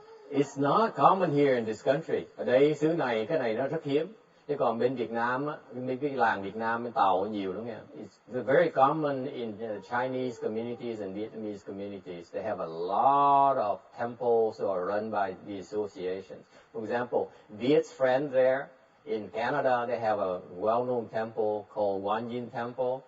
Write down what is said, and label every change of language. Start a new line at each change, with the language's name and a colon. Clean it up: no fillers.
English: It's not common here in this country.
Vietnamese: Ở đây xứ này cái này nó rất hiếm. Chứ còn bên Việt Nam á, bên cái làng Việt Nam bên Tàu nhiều lắm nha.
English: It's very common in Chinese communities and Vietnamese communities. They have a lot of temples that are run by the associations. For example, Viet's friend there in Canada, they have a well-known temple called Quan Yin Temple.